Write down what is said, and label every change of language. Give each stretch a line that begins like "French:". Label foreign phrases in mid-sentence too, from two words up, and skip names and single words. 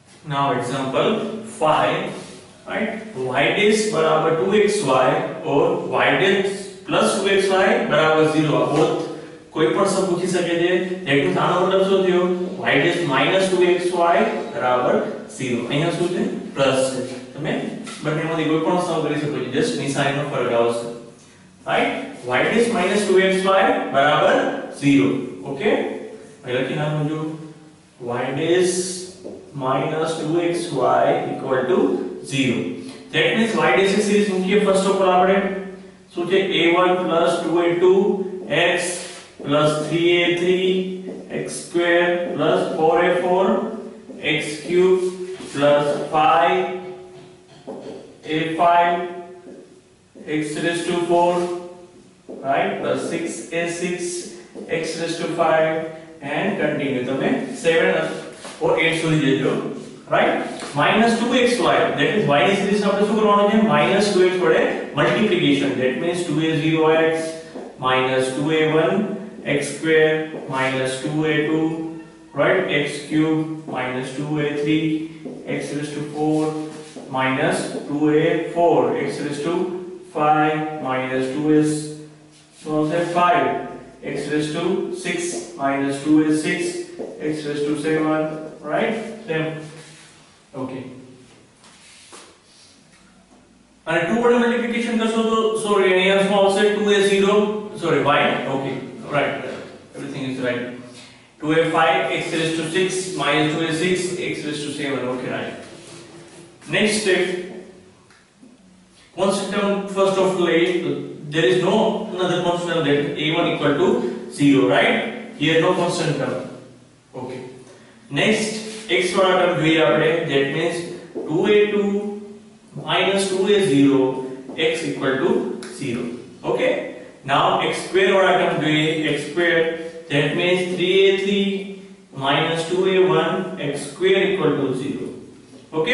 English: Now example 5, right? Y dash बराबर 2xy और y dash plus 2xy बराबर 0
Gujarati: આ બોથ કોઈ પણ સમ પૂછી શકે છે.
English: that means
Gujarati: આનો મતલબ શું થયો?
English: y dash minus 2xy
Gujarati: બરાબર 0. અહીંયા શું છે? પ્લસ છે. તમે બંનેમાંથી કોઈ પણ સમ કરી શકો છો, જસ્ટ નિશાનીનો ફરક આવશે, રાઈટ?
English: y dash minus 2xy બરાબર 0.
Gujarati: ઓકે, હવે લખી નાખો જો
English: y dash minus 2xy equal to 0. That means y dash
Gujarati: ની સીરીઝ મૂકીએ
English: first of all
Gujarati: આપણે. શું છે?
English: a1 plus 2a2 x plus 3a3 x square plus 4a4 x cube plus 5a5 x raised to 4, right, plus 6a6 x raised to 5 and continue.
Gujarati: તમે 7 or 8 સુધી જજો,
English: right? minus 2xy, that is y
Gujarati: ની સીરીઝ આપણે શું કરવાનું છે?
English: minus 2x
Gujarati: વડે મલ્ટીપ્લિકેશન.
English: that means 2a0x minus 2a1 x square minus 2a2, right, x cube minus 2a3 x raised to 4 minus 2a4 x raised to 5 minus 2s, so say 5 x raised to 6 minus 2a6 x raised to 7, right? Same. Okay. And 2
Gujarati: વડે મલ્ટીપ્લિકેશન કરશો તો સોરી અહીંયા શું આવશે?
English: 2a0 sorry y, okay, right, everything is right. 2a5 x raised to 6 minus 2a6 x raised to 7, okay, right. Next step, constant term first of all, there is no another constant term, that a1 equal to 0, right? Here no constant term. Okay. Next x वाला term
Gujarati: જોઈએ આપણે,
English: that means 2a2 minus 2a0 x equal to 0. Okay. Now x square वाला term જોઈએ, x square, that means 3a3 minus 2a1 x square equal to 0. Okay.